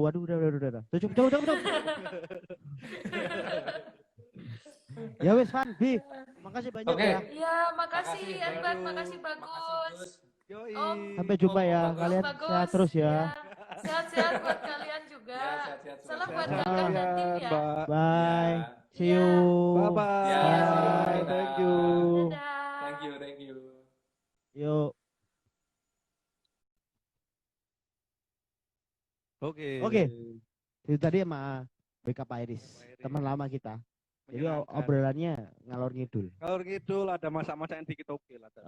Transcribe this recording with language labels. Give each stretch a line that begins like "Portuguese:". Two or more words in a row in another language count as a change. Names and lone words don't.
Indonesian: Waduh, udah. Cukup.
Javanese: Ya wes
Indonesian: Van, Bi. Makasih banyak Oke. ya. Iya, makasih Makasih, Edward, Bagus. makasih bagus. Yoi. Om. Sampai jumpa ya. Bagus. Kalian Bagus. sehat terus ya. Sehat-sehat buat kalian juga. Ya, sehat-sehat. Salam buat Sehat. kakak dan tim ya. Mbak. Bye. Ya.
English: See you. Bye-bye.
Indonesian: Ya, Bye.
English: Thank you.
Indonesian: Dadah.
English: Thank you.
Indonesian: Yuk. Oke. Oke. Itu tadi sama Backup Iris, teman lama kita. Jadi Menyenangkan. obrolannya
Javanese: ngalor ngidul.
Indonesian: Kalau ngidul ada masa-masa yang dikit oke lah. tadi.